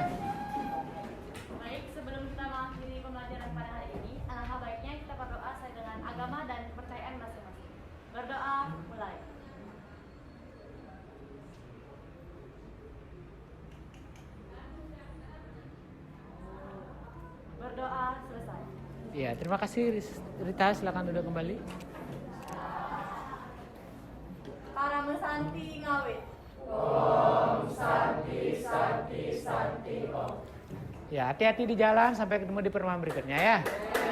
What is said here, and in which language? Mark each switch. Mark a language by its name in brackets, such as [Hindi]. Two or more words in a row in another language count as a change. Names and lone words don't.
[Indonesian] Baik, sebelum kita mengakhiri pembelajaran pada hari ini, alangkah baiknya kita berdoa sesuai dengan agama dan kepercayaan masing-masing. Berdoa, mulai. Berdoa, selesai. Ya, terima kasih Rita, silakan duduk kembali. [Balinese] Para mesanti ngawit. [Indonesian] Ya, hati-hati di jalan sampai ketemu di pertemuan berikutnya ya.